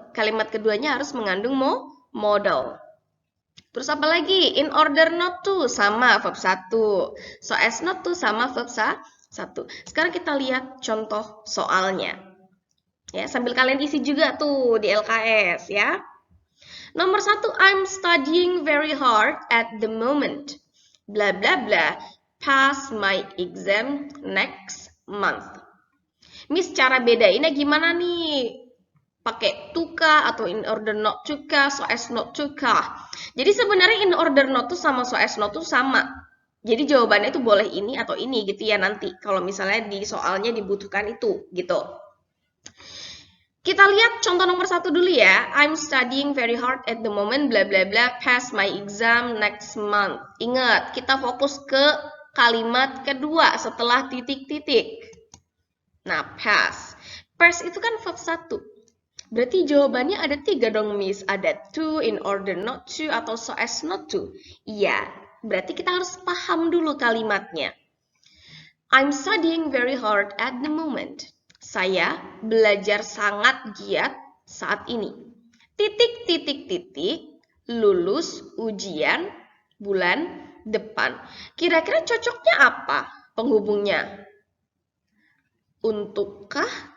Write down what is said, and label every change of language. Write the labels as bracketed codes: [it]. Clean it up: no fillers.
[id] Kalimat keduanya harus mengandung modal. Terus apa lagi? [en] In order not to sama verb 1. So as not to sama verb 1. [id] Sekarang kita lihat contoh soalnya. Ya, sambil kalian isi juga tuh di LKS ya. [en] Nomor 1, I'm studying very hard at the moment. Bla bla bla. Pass my exam next month. [id] Miss, cara bedainnya gimana nih? Pakai to kah atau in order not to kah, so as not to kah? Jadi sebenarnya in order not to sama so as not to sama. Jadi jawabannya itu boleh ini atau ini gitu ya nanti. Kalau misalnya di soalnya dibutuhkan itu gitu. Kita lihat contoh nomor 1 dulu ya. [en] I'm studying very hard at the moment, bla bla bla, pass my exam next month. [id] Ingat, kita fokus ke kalimat kedua setelah titik-titik. Nah, pass. Pass itu kan verb 1. Berarti jawabannya ada 3 dong, Miss. Ada to, in order not to, atau so as not to. Iya, berarti kita harus paham dulu kalimatnya. [en] I'm studying very hard at the moment. [id] Saya belajar sangat giat saat ini. Titik, titik, titik, lulus ujian bulan depan. Kira-kira cocoknya apa penghubungnya? Untukkah?